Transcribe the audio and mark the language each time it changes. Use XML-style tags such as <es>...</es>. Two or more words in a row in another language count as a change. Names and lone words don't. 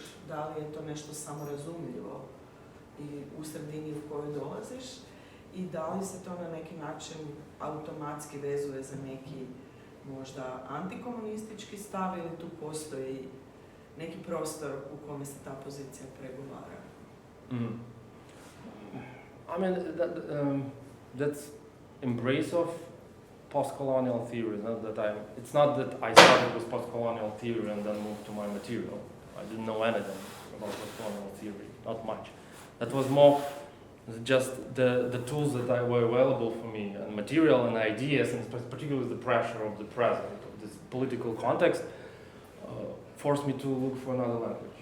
<sr>Da li je to nešto samorazumljivo i u sredini u kojoj dolaziš? I da li se to na neki način automatski vezuje za neki možda antikomunistički stav ili tu postoji neki prostor u kome se ta pozicija pregovara?</sr> <en>I mean, that's embrace of post-colonial theory. It's not that I started with post-colonial theory and then moved to my material. I didn't know anything about post-colonial theory, not much. That was more just the tools that were available for me, and material and ideas, and particularly the pressure of the present, of this political context, forced me to look for another language.</en>